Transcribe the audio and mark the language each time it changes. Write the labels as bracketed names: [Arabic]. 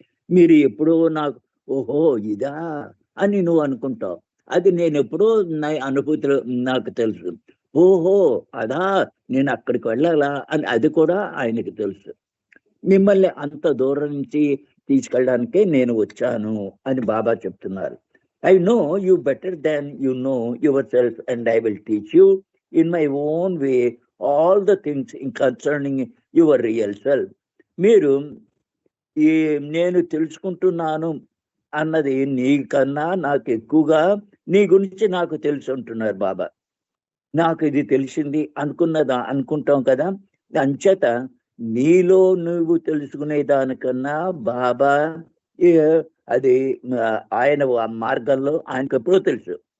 [Telugu] మీరు ఎప్పుడో నాకు ఓహో ఇదా అని నువ్వు అనుకుంటావు. అది నేను ఎప్పుడో నా అనుభూతిలో నాకు తెలుసు. ఓహో అదా నేను అక్కడికి వెళ్ళాలా అని అది కూడా ఆయనకి తెలుసు. మిమ్మల్ని అంత దూరం నుంచి తీసుకెళ్ళడానికే నేను వచ్చాను అని బాబా చెప్తున్నారు. [English] I know you better than you know yourself, and I will teach you in my own way all the things concerning your real self. [Telugu] మీరు ఈ నేను తెలుసుకుంటున్నాను అన్నది నీకన్నా నాకు ఎక్కువగా నీ గురించి నాకు తెలుసు అంటున్నారు బాబా. నాకు ఇది తెలిసింది అనుకుంటాం కదా, అంచేత నీలో నువ్వు తెలుసుకునే దానికన్నా బాబా అది ఆయన మార్గంలో ఆయనకు ఎప్పుడో తెలుసు.